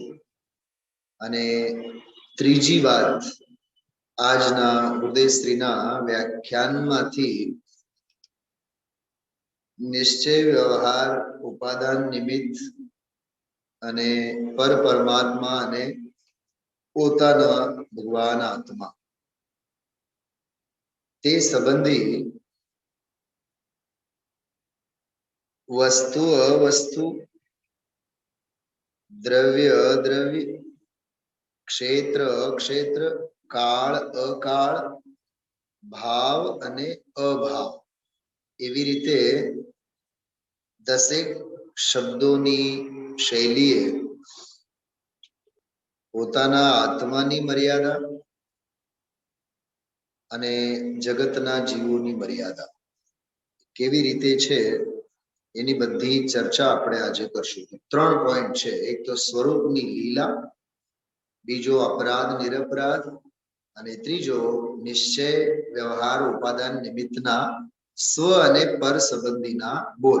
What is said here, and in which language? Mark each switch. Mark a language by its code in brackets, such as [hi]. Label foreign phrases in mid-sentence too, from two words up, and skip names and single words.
[gu] અને ત્રીજી વાત આજના હૃદયશ્રીના વ્યાખ્યાનમાંથી નિશ્ચય વ્યવહાર ઉપાદાન નિમિત્ત અને પર પરમાત્મા અને પોતાના ભગવાન આત્મા તે સંબંધી વસ્તુ અવસ્તુ, દ્રવ્ય અદ્રવ્ય, ક્ષેત્ર અક્ષેત્ર, કાલ અકાલ, ભાવ અને અભાવ એવી રીતે 10 શબ્દોની શૈલીએ પોતાના આત્માની મર્યાદા અને જગતના જીવોની મર્યાદા કેવી રીતે છે એની બધી ચર્ચા આપણે આજે કરશું। 3 પોઈન્ટ છે, એક તો સ્વરૂપની લીલા, બીજો અપરાધ નિરપરાધ અને ત્રીજો નિશ્ચય વ્યવહાર ઉપાદાન નિમિત્તના સ્વ અને પર સંબંધીના બોલ।